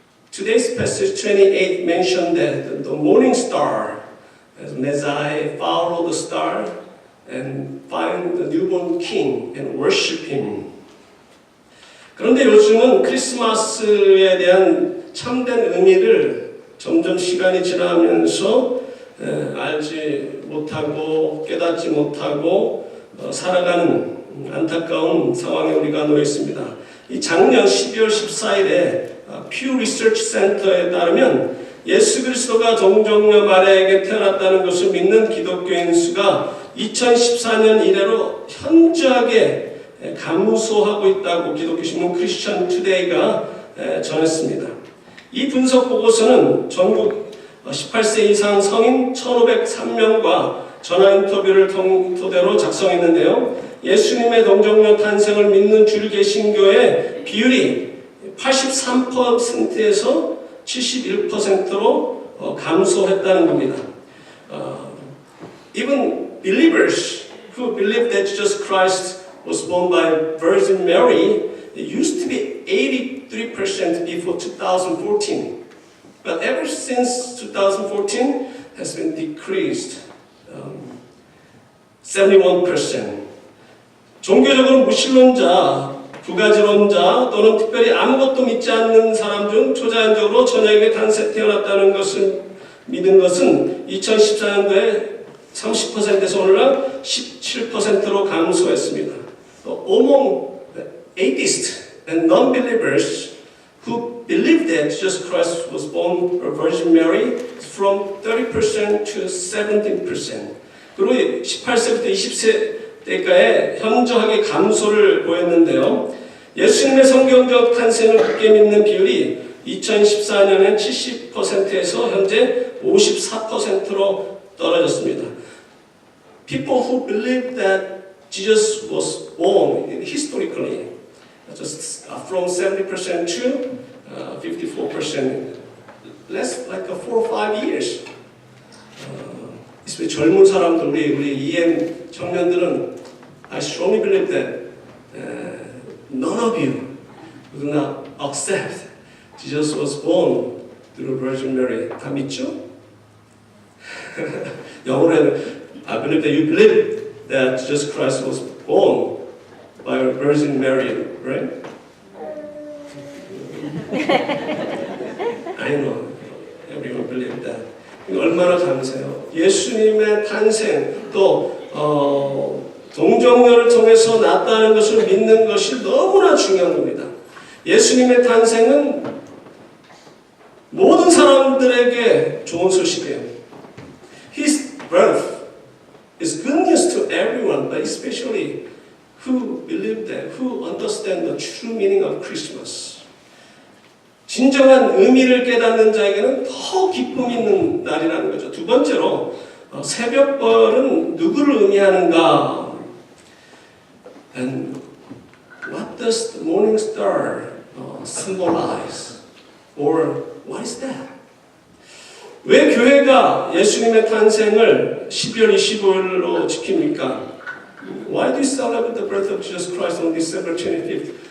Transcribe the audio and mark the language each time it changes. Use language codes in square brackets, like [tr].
[en] Today's passage 28 mentioned that the morning star, as Messiah followed the star and find the newborn king and worship him. [ko] 그런데 요즘은 크리스마스에 대한 참된 의미를 점점 시간이 지나면서 알지 못하고 깨닫지 못하고 살아가는 안타까운 상황에 우리가 놓여 있습니다. 이 작년 12월 14일에 퓨 리서치 센터에 따르면 예수 그리스도가 동정녀 마리아에게 태어났다는 것을 믿는 기독교인 수가 2014년 이래로 현저하게 감소하고 있다고 기독교신문 크리스천 투데이가 전했습니다. 이 분석 보고서는 전국 18세 이상 성인 1,503명과 전화 인터뷰를 토대로 작성했는데요. 예수님의 동정녀 탄생을 믿는 줄개신교의 비율이 83%에서 71%로 감소했다는 겁니다. [en] Even believers who believe that Jesus Christ was born by Virgin Mary, it used to be 83% before 2014. But ever since 2014, has been decreased 71%. [ko] 종교적으로 무신론자, 부가지론자 또는 특별히 아무것도 믿지 않는 사람 중 초자연적으로 처녀에게 태어났다는 것을 믿은 것은 2014년도에 30%에서 올라 17%로 감소했습니다. [en] Among atheists and non-believers who believe that Jesus Christ was born by Virgin Mary from 30% to 17%. [ko] 그리고 18세부터 20세대가에 현저하게 감소를 보였는데요. 예수님의 성경적 탄생을 굳게 믿는 비율이 2014년엔 70%에서 현재 54%로 떨어졌습니다. [en] People who believe that Jesus was born historically, just from 70% to 54%, less like 4 or 5 years. [ko] 젊은 사람들, 우리 EM 청년들은 [en] I strongly believe that none of you do not accept Jesus was born through Virgin Mary. [ko] 다 믿죠? 영어로는 [en] I believe that you believe that Jesus Christ was born by Virgin Mary, right? I know everyone believe that. [ko] 얼마나 감사해요. 예수님의 탄생 또 동정녀를 통해서 났다는 것을 믿는 것이 너무나 중요한 겁니다. 예수님의 탄생은 모든 사람들에게 좋은 소식이에요. [en] His birth is good news to everyone, but especially who believe that, who understand the true meaning of Christmas. [ko] 진정한 의미를 깨닫는 자에게는 더 기쁨 있는 날이라는 거죠. 두 번째로 새벽벌은 누구를 의미하는가? [en] And what does the morning star symbolize? Or what is that? [ko] 왜 교회가 예수님의 탄생을 12월 25일로 지킵니까? [en] Why do you celebrate the birth of Jesus Christ on December 25th?